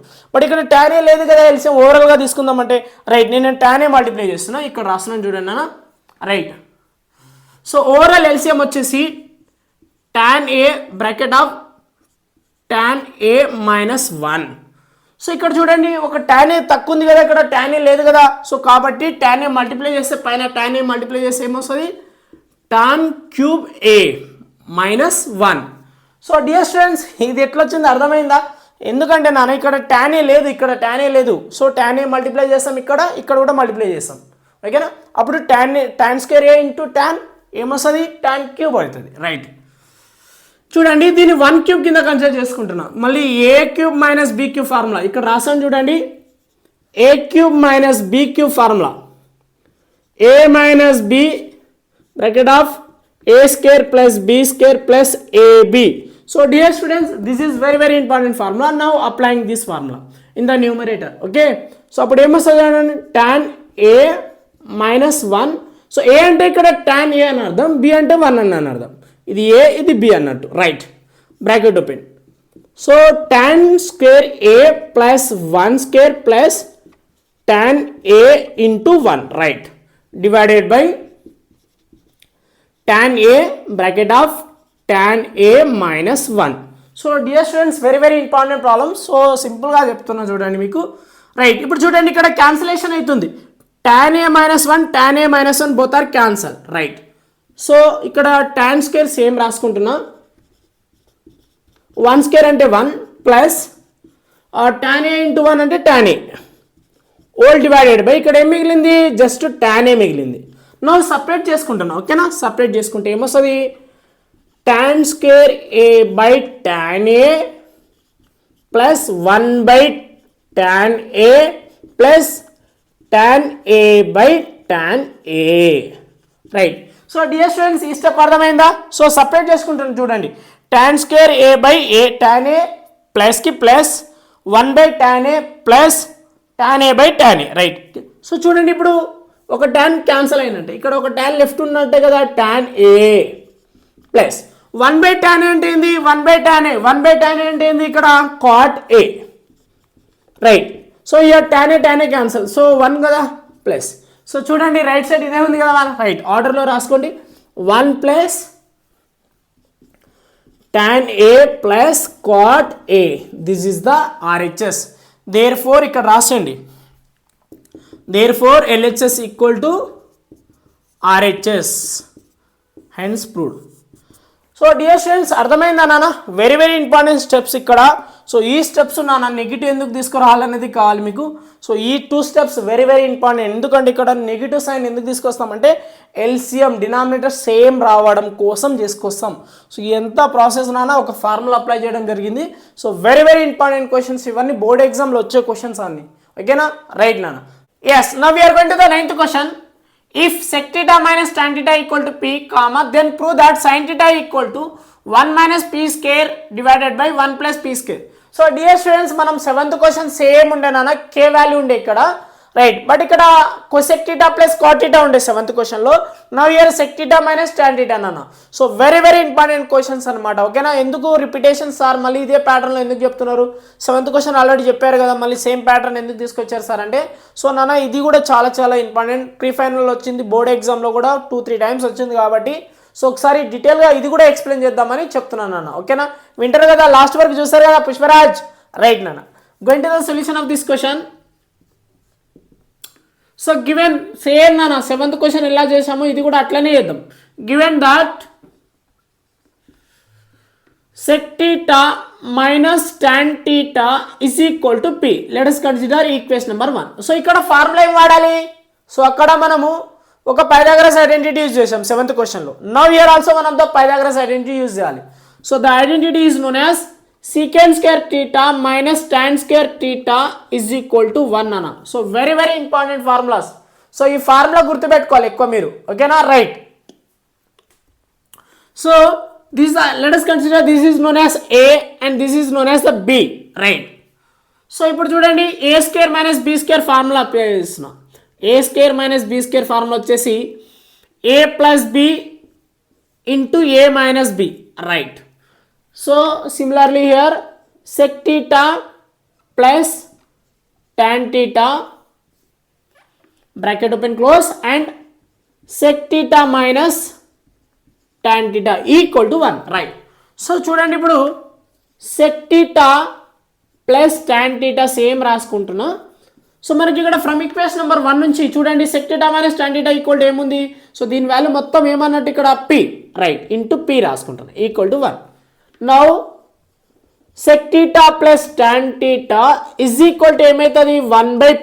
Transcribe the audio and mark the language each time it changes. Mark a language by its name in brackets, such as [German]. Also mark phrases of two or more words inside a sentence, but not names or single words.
[Telugu] బట్ ఇక్కడ [English] tan A [Telugu] లేదు కదా, ఎల్సిఎం ఓవరాల్గా తీసుకుందామంటే, రైట్, నేను [English] tan A multiply, [Telugu] ఇక్కడ రాస్తున్నాను చూడండి అన్న, రైట్. సో ఓవరాల్ ఎల్సిఎం వచ్చేసి [English] tan A bracket of tan A - 1, [Telugu] సో ఇక్కడ చూడండి ఒక [English] tan a [Telugu] తక్కువ ఉంది కదా, ఇక్కడ [English] tan a [Telugu] లేదు కదా. సో కాబట్టి [English] tan a [Telugu] మల్టిప్లై చేస్తే పైన [English] tan a [Telugu] మల్టిప్లై చేస్తే ఏమొస్తుంది, [English] tan cube a minus 1. so dear students [Telugu] ఇది ఎట్లా వచ్చింది అర్థమైందా? ఎందుకంటే నాన్న ఇక్కడ [English] tan a [Telugu] లేదు, ఇక్కడ [English] tan a [Telugu] లేదు. సో [English] tan a [Telugu] మల్టిప్లై చేస్తాం, ఇక్కడ కూడా మల్టిప్లై చేస్తాం. ఓకేనా? అప్పుడు [English] tan square a into tan [Telugu] ఏమొస్తుంది, [English] tan cube [Telugu] అవుతుంది. రైట్, చూడండి దీన్ని [English] 1 cube [Telugu] కింద కన్సిడర్ చేసుకుంటున్నా. మళ్ళీ [English] a cube minus b cube formula [Telugu] ఇక్కడ రాసాను చూడండి. [English] a cube minus b cube formula a minus b bracket of a square plus b square plus ab. So dear students, this is very very important formula. Now applying this formula in the numerator. Okay, so [Telugu] appudu em vastadi [English] tan a minus 1. [Telugu] So a ante ikkada [English] tan a [Telugu] ani ardham, b ante 1 ani ardham. Idi a idi b annattu, right? [English] Bracket open. So tan square a plus 1 square plus tan a into 1, right? Divided by tan a bracket of tan a minus 1. so dear students very very important problem. [Telugu] సో సింపుల్గా చెప్తున్నా చూడండి మీకు. రైట్, ఇప్పుడు చూడండి ఇక్కడ క్యాన్సిలేషన్ అవుతుంది. [English] tan a minus 1 tan a minus 1 both are cancel. [Telugu] రైట్, సో ఇక్కడ [English] tan square same [Telugu] రాసుకుంటున్నా. [English] 1 square [Telugu] అంటే [English] 1 plus tan a into 1 [Telugu] అంటే [English] tan a whole divided by [Telugu] ఇక్కడ ఏం మిగిలింది, [English] just tan a [Telugu] మిగిలింది. నో సపరేట్ చేసుకుంటున్నా. ఓకేనా? సపరేట్ చేసుకుంటే ఏమొస్తుంది, [English] tan square a by tan a plus 1 by tan a plus tan a by tan a. [Telugu] రైట్, [English] so dear students [Telugu] ఈ స్టెప్ అర్థమైందా? సో సపరేట్ చేసుకుంటాను చూడండి. [English] tan square a by a tan a plus [Telugu] కి [English] plus 1 by tan a plus tan a by tan a. [Telugu] రైట్, సో చూడండి ఇప్పుడు ఒక tan క్యాన్సల్ అయినట్టే, ఇక్కడ ఒక tan లెఫ్ట్ ఉన్నట్టే కదా, [English] tan a plus 1 by tan [Telugu] అంటే ఏంది, [English] 1 by tan a. 1 by tan [Telugu] అంటే ఏంది, ఇక్కడ [English] cot a. [Telugu] రైట్, సో ఇయర్ [English] tan a cancel, [Telugu] సో 1 కదా ప్లస్. సో చూడండి [English] right side [Telugu] ఇదే ఉంది కదా. రైట్, ఆర్డర్లో రాసుకోండి. [English] 1 plus tan a plus cot a, this is the RHS. there fore [Telugu] ఇక్కడ రాసండి, [English] there fore LHS equal to RHS, hence proved. so dear students [Telugu] అర్థమైందా నాన్న? [English] very very important steps [Telugu] ఇక్కడ. సో ఈ స్టెప్స్ నాన్న నెగిటివ్ ఎందుకు తీసుకురావాలనేది కావాలి మీకు. [English] so ee 2 steps very very important. [Telugu] ఎందుకంటే ఇక్కడ [English] negative sign [Telugu] ఎందుకు తీసుకొస్తామంటే [English] LCM denominator same [Telugu] రావడం కోసం చేసుకొస్తాం. సో ఎంత ప్రాసెస్ నాన్న, ఒక ఫార్ములా అప్లై చేయడం జరిగింది. [English] so very very important questions [Telugu] ఇవన్నీ, [English] board exam [Telugu] వచ్చే క్వశ్చన్స్ అన్ని. ఓకేనా? రైట్ నాన్న. [English] yes, now we are going to the 9th question. If sec theta minus tan theta equal to p, comma, then prove that sin theta equal to 1 minus p square divided by 1 plus p square. So dear students, [Telugu] మనం [English] 7th question same [Telugu] ఉండే నాన్న, [English] k value [Telugu] ఉండే ఇక్కడ. రైట్, బట్ ఇక్కడ [English] cosec theta plus cot theta [Telugu] ఉండే [English] 7th question. [Telugu] నవ్ ఇయర్ [English] sec theta minus tan theta [Telugu] నాన్న. [English] so very very important questions [Telugu] అనమాట. ఓకేనా? ఎందుకు రిపిటేషన్ సార్, మళ్ళీ ఇదే ప్యాటర్న్లో ఎందుకు చెప్తున్నారు? [English] 7th question already [Telugu] చెప్పారు కదా, మళ్ళీ [English] same pattern [Telugu] ఎందుకు తీసుకొచ్చారు సార్ అంటే, సో నాన్న ఇది కూడా చాలా చాలా ఇంపార్టెంట్. [English] pre final [Telugu] వచ్చింది, [English] board exam [Telugu] కూడా [English] 2-3 times [Telugu] వచ్చింది కాబట్టి సో ఒకసారి డీటెయిల్గా ఇది కూడా ఎక్స్ప్లెయిన్ చేద్దామని చెప్తున్నాను నాన్న. ఓకేనా? వింటారు కదా, లాస్ట్ వరకు చూస్తారు కదా పుష్పరాజ్. రైట్ నాన్న, [English] going to the solution of this question. so given same [Telugu] నాన్న [English] 7th question [Telugu] ఎలా చేసామో ఇది కూడా అట్లనే చేద్దాం. [English] given that sec theta minus tan theta is equal to p. Let us consider equation number 1. [Telugu] సో ఇక్కడ ఫార్ములా ఏం వాడాలి? సో అక్కడ మనము ఒక [English] Pythagoras identity use [Telugu] చేసాం [English] 7th question. now here also one of the Pythagoras identity use [Telugu] చేయాలి. [English] so the identity is known as secant square theta minus tan square theta is equal to 1 అన్న. so very very important formulas. [Telugu] సో ఈ ఫార్ములా గుర్తుపెట్టుకోవాలి ఎక్కువ మీరు. ఓకేనా? [English] రైట్, సో this let us consider this is known as a and this is known as the b. [Telugu] రైట్, సో ఇప్పుడు చూడండి [English] a square minus b square formula apply [Telugu] చేస్తున్నా. [English] a square minus b square formula [Telugu] వచ్చేసి [English] a plus b into a minus b. [Telugu] రైట్, [English] so similarly here sec theta plus tan theta bracket open close and sec theta minus tan theta equal to 1. right, so [Telugu] చూడండి ఇప్పుడు [English] sec theta plus tan θ same [Telugu] రాసుకుంటున్నా. సో మనకి ఇక్కడ [English] from equation number 1 [Telugu] నుంచి చూడండి [English] sec θ minus tan θ equal to [Telugu] ఏముంది, సో దీని వాల్యూ మొత్తం ఏమన్నట్టు ఇక్కడ p, రైట్, [English] into p [Telugu] రాసుకుంటాను [English] equal to 1. now sec θ plus tan θ is equal to [Telugu] ఏమవుతుంది [English] 1/p.